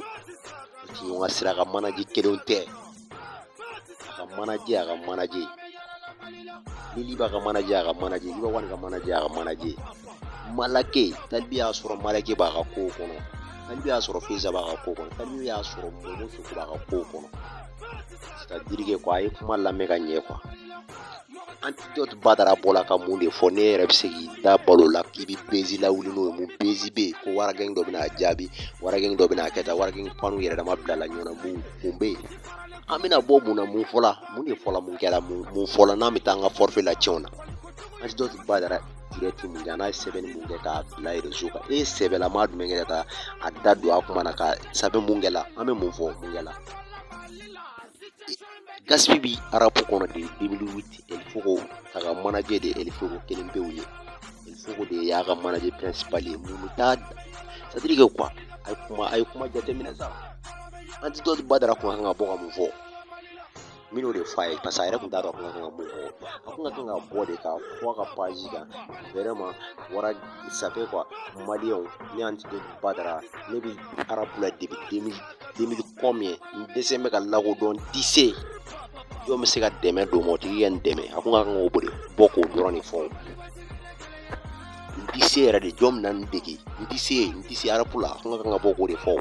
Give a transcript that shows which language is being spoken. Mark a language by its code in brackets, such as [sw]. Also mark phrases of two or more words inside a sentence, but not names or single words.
[bm] O ti ɲɔgɔn sira, a ka manager kelenw tɛ. A ka manager. Lili Iba ka manager, Iba Wani ka manager. Malake, Talibi y'a sɔrɔ Malake b'a ka ko kɔnɔ. Talibi y'a sɔrɔ Feza b'a ka ko kɔnɔ. Talibi y'a sɔrɔ Momo Suku b'a ka ko kɔnɔ. [fr] C'est-à-dire que quoi, [bm] a ye kuma lamɛn ka ɲɛ quoi. Antidote Badara bɔla ka mun de fɔ, ne yɛrɛ bɛ se k'i da balo la k'i bɛ Bezi lawuli n'o ye, mun Bezi bɛ yen ko waragɛngi dɔ bɛna jaabi, waragɛngi dɔ bɛna kɛ tan, waragɛngi panu yɛrɛ dama bilala ɲɔgɔn na, mun bɛ yen. An bɛna bɔ mun na, mun fɔla, mun de fɔla, mun kɛra, mun fɔla n'an bɛ taa an ka forfait la tiɲɛw na. Antidote Badara direct mun kɛ, n'a ye sɛbɛnni mun kɛ k'a bila réseau kan, e sɛbɛlama jumɛn kɛ ka a da don a kuma na ka sɛbɛn mun kɛla, an bɛ mun fɔ mun kɛla. Gaspi bi arabu kɔnɔ de 2008 El Fogo a ka manager de El Fogo kelen pe u ye. El Fogo de y'a ka manager principal ye. Mun bɛ taa, [fr] c'est à dire que quoi, [bm] a ye kuma jateminɛ sa. Antidote Badara kun kan ka bɔ ka mun fɔ, min y'o de fɔ a ye parce que a yɛrɛ tun t'a dɔn a kun ka kan ka mun fɔ. A kun ka kan ka bɔ de k'a fɔ a ka page kan [fr] vraiment ça fait quoi, [bm] maliyɛnw, ne Antidote Badara, ne bɛ arabu la depuis 2000 combien, n dɛsɛ bɛ ka lakodɔn tisse. Jɔn bɛ se ka dɛmɛ don ma, o tigi ka n dɛmɛ, a kun ka kan k'o bɔ k'o dɔrɔn de fɔ. N tɛ se yɛrɛ de, jɔn bɛ na n dege, n tɛ se arabu la, a kun ka kan ka bɔ k'o de fɔ.